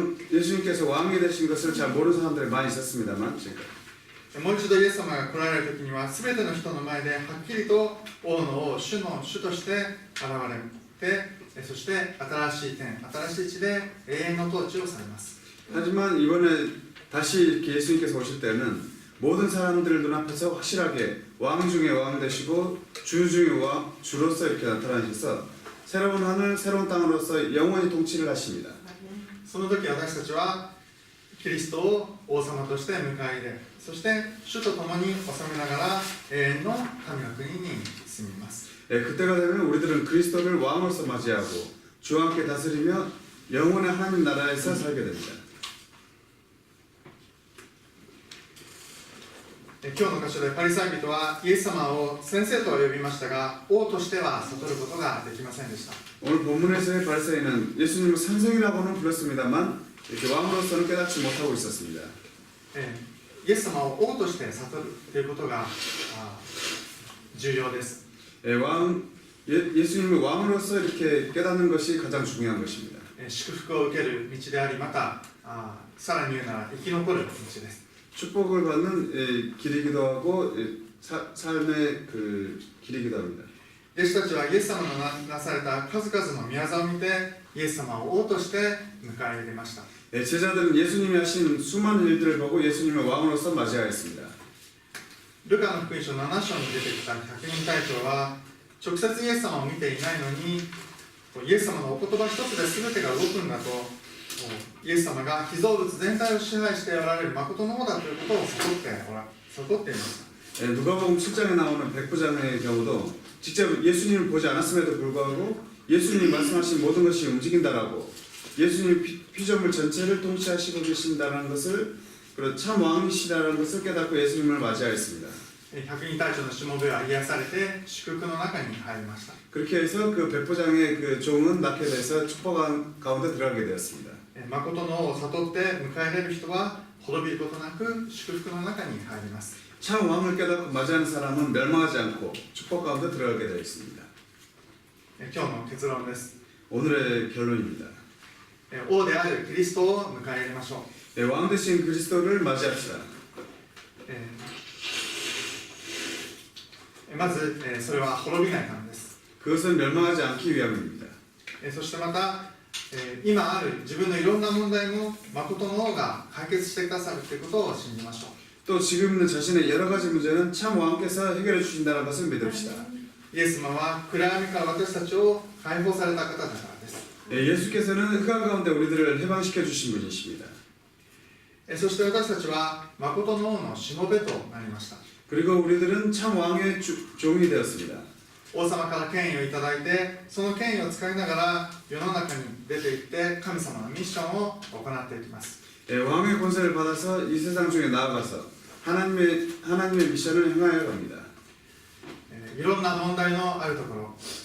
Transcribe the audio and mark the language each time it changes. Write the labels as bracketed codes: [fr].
[ko] 예수님께서 왕이 되신 것을 잘 모르는 사람들이 많이 있었습니다만 [ja] もう一度イエス様が来られる時には全ての人の前ではっきりと王の王、主の主として現れてそして新しい天、新しい地で永遠の統治をされます。 [ko] 하지만 이번에 다시 이렇게 예수님께서 오실 때는 모든 사람들 눈앞에서 확실하게 왕 중에 왕 되시고 주 중에 주로서 이렇게 나타나셔서 새로운 하늘, 새로운 땅으로서 영원히 통치를 하십니다. [ja] その時私たちはキリストを王様として迎え入れ、そして主と共に治めながら永遠の神の国に住みます。 [ko] 그때가 되면 우리들은 그리스도를 왕으로서 맞이하고 주와 함께 다스리며 영원의 하나님 나라에서 살게 됩니다. [ja] 今日の箇所でパリサイ人はイエス様を先生と呼びましたが王としては悟ることができませんでした。 [ko] 오늘 본문에서의 바리새인은 예수님을 선생이라고는 불렀습니다만 이렇게 왕으로서는 깨닫지 못하고 있었습니다. [ja] イエス様を王として悟るということが重要です。 [ko] 예수님을 왕으로서 이렇게 깨닫는 것이 가장 중요한 것입니다. [ja] 祝福を受ける道であり、またさらに言うなら生き残る道です。 [ko] 축복을 받는 길이기도 하고 삶의 그 길이기도 합니다. [ja] 弟子たちはイエス様のなされた数々の宮沢を見てイエス様を王として迎え入れました。 [ko] 제자들은 예수님이 하신 수많은 일들을 보고 예수님을 왕으로서 맞이하였습니다. [ja] ルカの福音書7章に出てきた百人隊長は直接イエス様を見ていないのにイエス様のお言葉一つで全てが動くんだとイエス様が被造物全体を支配しておられる誠の王だということを悟っていました。 [ko] 누가복음 7장에 나오는 백부장의 경우도 직접 예수님을 보지 않았음에도 불구하고 예수님이 말씀하신 모든 것이 움직인다라고 예수님 피조물 전체를 통치하시고 계신다는 것을 그리고 참 왕이시라는 것을 깨닫고 예수님을 맞이하였습니다. [ja] 百人隊長のしもべは癒されて祝福の中に入りました。 [ko] 그렇게 해서 그 백부장의 그 종은 낳게 돼서 축복 가운데 들어가게 되었습니다. [ja] 誠の王を悟って迎え入れる人は滅びることなく祝福の中に入ります。 [ko] 참 왕을 깨닫고 맞이하는 사람은 멸망하지 않고 축복 가운데 들어가게 되어 있습니다. [ja] 今日の結論です。 [ko] 오늘의 결론입니다. [ja] 王であるキリストを迎え入れましょう。 [ko] 왕 되신 그리스도를 맞이합시다. [ja] まず、それは滅びないためです。 [ko] 그것은 멸망하지 않기 위함입니다. [ja] そしてまた、今ある自分のいろんな問題も誠の王が解決してくださるということを信じましょう。 [ko] 또 지금 있는 자신의 여러 가지 문제는 참 왕께서 해결해 주신다는 것을 믿읍시다. [ja] イエス様は暗闇から私たちを解放された方だからです。 [ko] 예수께서는 흑암 가운데 우리들을 해방시켜 주신 분이십니다. [ja] そして私たちは誠の王のしもべとなりました。 [ko] 그리고 우리들은 참 왕의 종이 되었습니다. [ja] 王様から権威をいただいてその権威を使いながら世の中に出て行って神様のミッションを行っていきます。 [ko] 왕의 권세를 받아서 이 세상 중에 나아가서 하나님의 미션을 행하여 갑니다. [ja] いろんな問題のあるところ